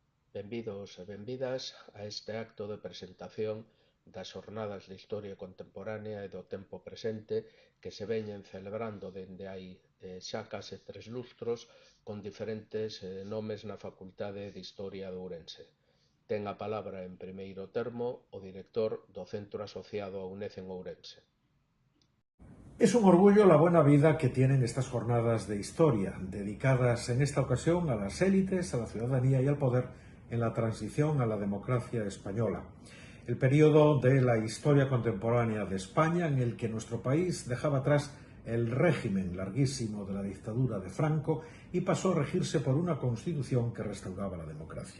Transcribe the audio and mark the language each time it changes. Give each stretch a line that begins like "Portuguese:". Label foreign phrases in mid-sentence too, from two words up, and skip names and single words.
Galician: Benvidos e benvidas a este acto de presentación das Xornadas de Historia Contemporánea e do Tempo Presente que se veñen celebrando dende hai xa case 3 lustros con diferentes nomes na Facultade de Historia de Ourense. Ten a palabra en primeiro termo o director do Centro Asociado a UNED en Ourense.
Spanish: Es un orgullo la buena vida que tienen estas jornadas de historia, dedicadas en esta ocasión a las élites, a la ciudadanía y al poder en la transición a la democracia española. El periodo de la historia contemporánea de España en el que nuestro país dejaba atrás el régimen larguísimo de la dictadura de Franco y pasó a regirse por una constitución que restauraba la democracia.